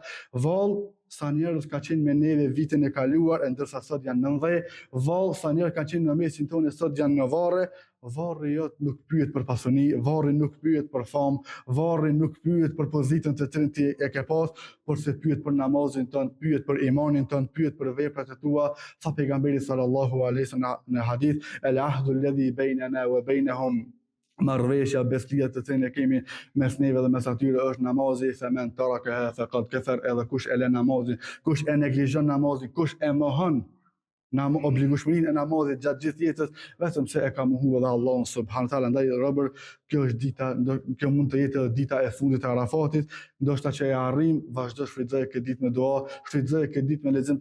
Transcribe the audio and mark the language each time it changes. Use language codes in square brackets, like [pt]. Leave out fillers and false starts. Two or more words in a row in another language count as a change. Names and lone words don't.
[sq] Vallë sa njerëz ka qenë me neve vitin e kaluar, ndërsa sot janë 90, vallë sa njerëz ka qenë në mesin tonë sot janë në varre. Varri jot nuk pyet për pasuni, varri nuk pyet për famë, varri nuk pyet për pozitën të cilën ti e ke pas, por se pyet për namazin tënd, pyet për imanin tënd, pyet për veprat e tua. Tha pejgamberi [ar] صلى الله عليه وسلم [sq] në hadith: [ar] "العهد الذي بيننا وبينهم", [sq] marrëveshja, beslia të cilën e kemi mes neve dhe mes atyre është namazi. [ar] فمن تركها فقد كفر, [sq] edhe kush e lë namazin, kush e neglizhon namazin, kush e mohon obligueshmërinë e namazit gjatë gjithë jetës, vetëm se e ka mohuar edhe Allahun [ar] سبحانه وتعالى. [sq] Andaj robër, kjo është dita, kjo mund të jetë dita e fundit e Arafatit, ndoshta që e arrim, vazhdo shfrytëzoj këtë ditë me dua, shfrytëzoj këtë ditë me lexim